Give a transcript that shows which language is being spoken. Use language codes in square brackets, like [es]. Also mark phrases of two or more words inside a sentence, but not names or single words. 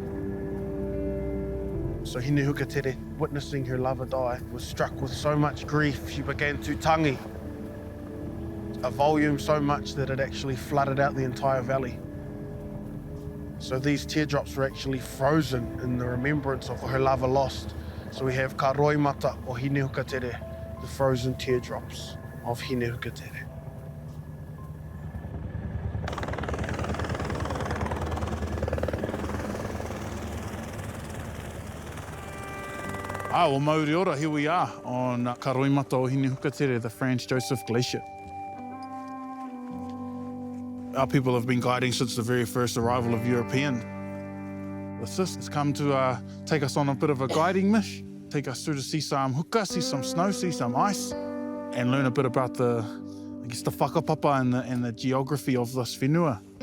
[en] So Hinehukatere, witnessing her lover die, was struck with so much grief she began to tangi, a volume so much that it actually flooded out the entire valley. So these teardrops were actually frozen in the remembrance of her lover lost. So we have [mi] ka roi mata o Hinehukatere, [en] the frozen teardrops of Hinehukatere. Well, [mi] Māori ora, [en] here we are on [mi] ka roi mata o Hinehukatere, [en] the Franz Josef Glacier. Our people have been guiding since the very first arrival of European. The sis has come to take us on a bit of a guiding mish, take us through to see some huka, see some snow, see some ice, and learn a bit about the whakapapa and the geography of this whenua.